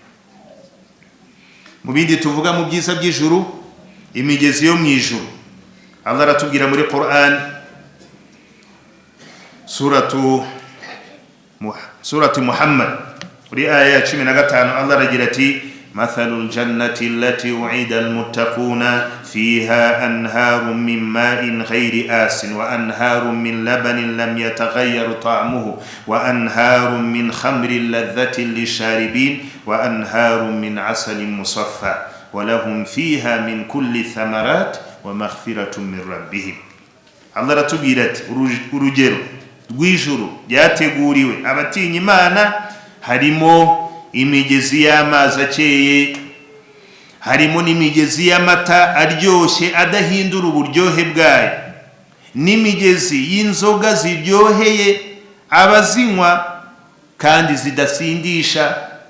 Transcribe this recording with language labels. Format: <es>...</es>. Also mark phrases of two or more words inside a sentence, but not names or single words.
<rw>Mu bindi tuvuga mu byiza by'ijuru, imigezi yo mwijuru, Allah aratubwira muri Qur'an suratu Muhammad kuri aya 15, Allah aragira ati</rw> <ar>مثل الجنة التي وعد المتقون فيها أنهار من ماء غير آسن وأنهار من لبن لم يتغير طعمه وأنهار من خمر لذة للشاربين وأنهار من عسل مصفى ولهم فيها من كل الثمرات ومغفرة من ربهم.</ar> <rw>Allah aratubwira ati urugero rw'ijuru ryateguriwe abatinya Imana harimo imigezi y'amazi akeye, harimo n'imigezi y'amata aryoshye adahindura uburyohe bwayo, n'imigezi y'inzoga ziryoheye abazinywa kandi zidasindisha.</rw>